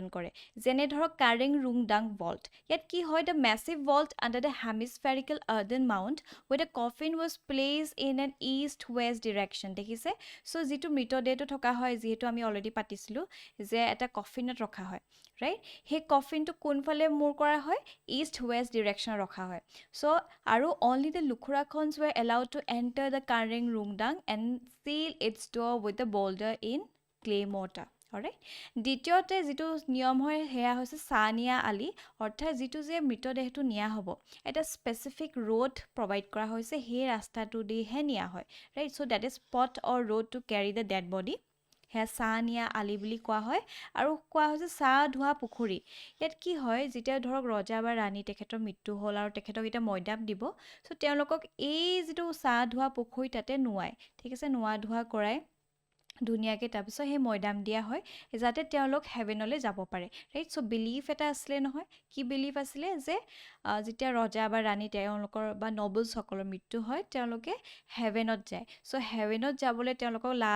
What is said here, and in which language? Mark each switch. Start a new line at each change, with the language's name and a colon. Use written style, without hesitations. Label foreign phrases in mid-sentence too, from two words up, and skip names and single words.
Assamese: কৰে যেনে ধৰক কাৰিং ৰুংডাং ভল্ট ইয়াত কি হয়
English: the massive vault under the hemispherical earthen mound where the coffin was placed in an east west direction
Assamese: দেখিছে সো যেটো মৃতদেহটো থকা হয় যেহেতু আমি অলৰেডি পাতিছিলো যে এটা কফিনত ৰখা হয় ৰাইট হে কফিনটো কোনফালে মুৰ কৰা হয়
English: east west direction
Assamese: ৰখা হয় সো আৰু
English: only the lukhurakhons were allowed to enter the
Assamese: কাৰিং ৰুংডাং
English: and seal its door with the boulder in clay mortar alright
Assamese: দ্বিতীয়তে যেটো নিয়ম হয় হেয়া হৈছে সানিয়া আলি অৰ্থাৎ যেটো যে মৃতদেহটো নিয়া হ'ব এটা
English: specific road provide
Assamese: কৰা হৈছে হে ৰাস্তাটো দি হে নিয়া হয় ৰাইট
English: so that is spot or road to carry the dead body
Assamese: হে সানিয়া আলি বুলি কোৱা হয় আৰু কোৱা হৈছে সা ধোৱা পুখুৰী ইয়াত কি হয় যেতিয়া ধৰক ৰজা বা ৰাণী তেখেতৰ মৃত্যু হ'ল আৰু তেখেতক এটা ময়দাম দিব সো তেওঁলোকক এই যেটো সা ধোৱা পুখুৰী তাতে নুৱাই ঠিক আছে নুৱা ধোৱা কৰাই দুনিয়াকে তাৰপিছত হে ময়দাম দিয়া হয় যাতে তেওঁলোক হেভেনলৈ যাব পাৰে
English: right so belief
Assamese: এটা আসলে নহয় কি বিলিফ আসলে যে যেতিয়া ৰজা বা ৰাণী তেওঁলোকৰ বা নবলছ সকলৰ মৃত্যু হয় তেওঁলোকে হেভেনত যায় সো হেভেনত যাবলৈ তেওঁলোকক